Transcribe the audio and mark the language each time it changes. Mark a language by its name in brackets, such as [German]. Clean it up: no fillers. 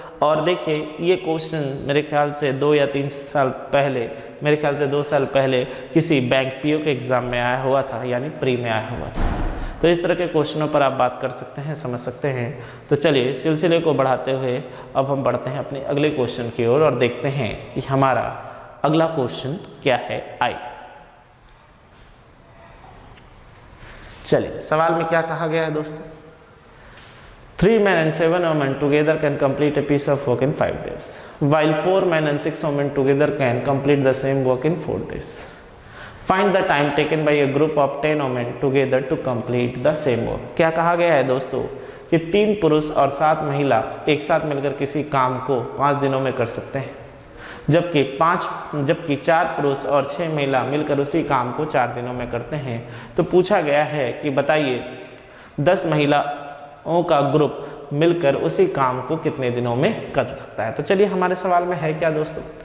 [Hindi] और देखिए ये क्वेश्चन मेरे ख्याल से 2 या 3 साल पहले, मेरे ख्याल से 2 साल पहले किसी बैंक पीओ के एग्ज़ाम में आया हुआ था, यानी प्री में आया हुआ था। तो इस तरह के क्वेश्चनों पर आप बात कर सकते हैं, समझ सकते हैं। तो चलिए सिलसिले को बढ़ाते हुए अब हम बढ़ते हैं अपने अगले क्वेश्चन की ओर और देखते हैं कि हमारा अगला क्वेश्चन क्या है। आई चलिए सवाल में क्या कहा गया है दोस्तों, [English] 3 men and 7 women together can complete a piece of work in 5 days, while 4 men and 6 women together can complete the same work in 4 days. Find the time taken by a group of 10 women together to complete the same work. [Hindi] क्या कहा गया है दोस्तों कि 3 पुरुष और 7 महिला एक साथ मिलकर किसी काम को 5 दिनों में कर सकते हैं, जबकि 4 पुरुष और 6 महिला मिलकर उसी काम को 4 दिनों में करते हैं। तो पूछा गया है कि बताइए 10 महिलाओं का ग्रुप मिलकर उसी काम को कितने दिनों में कर सकता है। तो चलिए हमारे सवाल में है क्या दोस्तों।